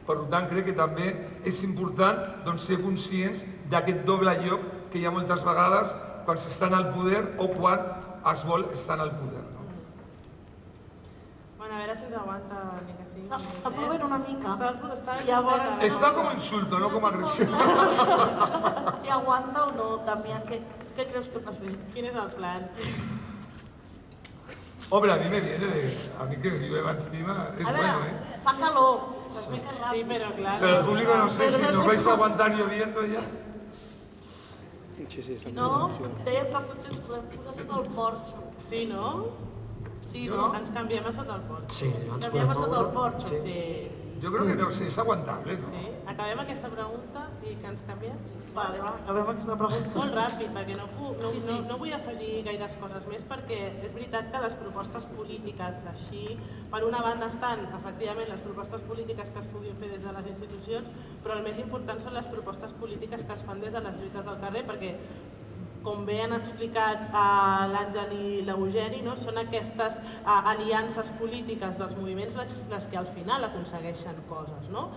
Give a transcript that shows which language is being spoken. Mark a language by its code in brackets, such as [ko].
[ca] Per tant, crec que també és important ser conscients d'aquest doble lloc que hi ha moltes vegades quan s'està al poder o quan es vol estar al poder. Bueno, a veure si ens aguanta ni que sigui. Està plovent una mica. Llavors... Està com insulto, no com agressió. Si aguanta o no, Damià, què creus que vas fer? Quin és el plan? [es] Hombre, a mí me viene a mí que llueva encima, es bueno, ¿eh? [ca] Fa calor. [es] Sí, pero claro. Pero el público no sé si nos vais a aguantar lloviendo ya. [ca] Si no, dèiem que potser ens podem posar sota el porxo. Sí, no? Sí, no? Ens canviem a sota el porxo. Sí, Ens canviem a sota el porxo. Sí. [es] Yo creo que no, sí, es aguantable, ¿no? Sí. [ca] Acabem aquesta pregunta i que ens canviem? Vale, va, acabem aquesta pregunta. Molt ràpid, perquè no vull afegir gaires coses més, perquè és veritat que les propostes polítiques d'així, per una banda estan, efectivament, les propostes polítiques que es puguin fer des de les institucions, però el més important són les propostes polítiques que es fan des de les lluites del carrer, perquè com bé han explicat l'Àngel i l'Eugeni, són aquestes aliances polítiques dels moviments les que al final aconsegueixen coses.